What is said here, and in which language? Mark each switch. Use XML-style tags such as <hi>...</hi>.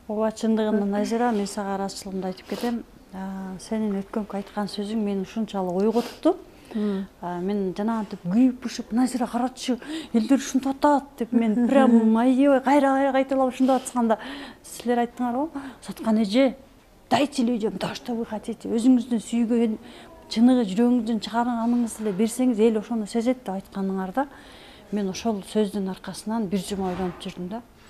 <ky>Ооба, чындыгында Назира, мен сага ыраазычылыгымды айтып кетем. Сенин өткөнкү айткан сөзүң мени ушунчалык ойготту. Мен жанагынтип күйүп-пышып, Назира карачы, элдер ушинтип атат деп мен прям аябай кайра кайталап ушунтип атышканда силер айттыңарбы?</ky> <ru>Заткан эже, дайте людям то, что вы хотите.</ru> <ky>Өзүңүздүн сүйгөн, чыныгы жүрөгүңүздөн чыгарганыңызды эле берсеңиз, эл ошону сезет деп айтканыңарда, мен ошол сөздүн аркасынан бир жума ойлонуп жүрдүм да.</ky>